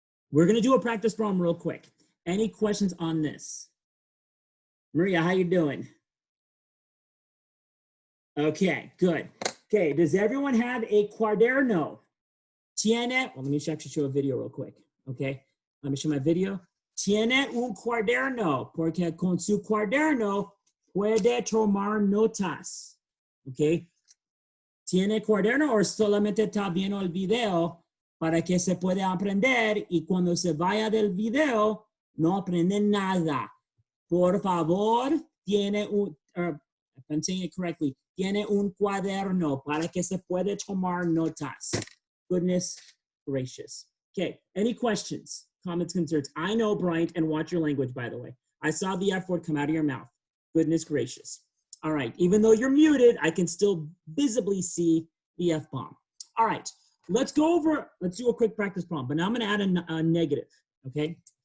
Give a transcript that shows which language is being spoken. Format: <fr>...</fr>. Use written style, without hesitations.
<en>We're going to do a practice problem real quick. Any questions on this? Maria, how you doing? Okay, good. Okay, does everyone have a cuaderno?</en> <es>Tiene,</es> <en>well, let me actually show a video real quick. Okay, let me show my video.</en> <es>Tiene un cuaderno, porque con su cuaderno puede tomar notas. Okay, tiene cuaderno o solamente está viendo el video para que se pueda aprender y cuando se vaya del video no aprende nada. Por favor, tiene un,</es> <en>if I'm saying it correctly,</en> <es>tiene un cuaderno para que se pueda tomar notas.</es> <en>Goodness gracious. Okay, any questions, comments, concerns? I know, Bryant, and watch your language, by the way. I saw the F word come out of your mouth. Goodness gracious. All right, even though you're muted, I can still visibly see the F-bomb. All right, let's do a quick practice problem, but now I'm gonna add a negative, okay?</en>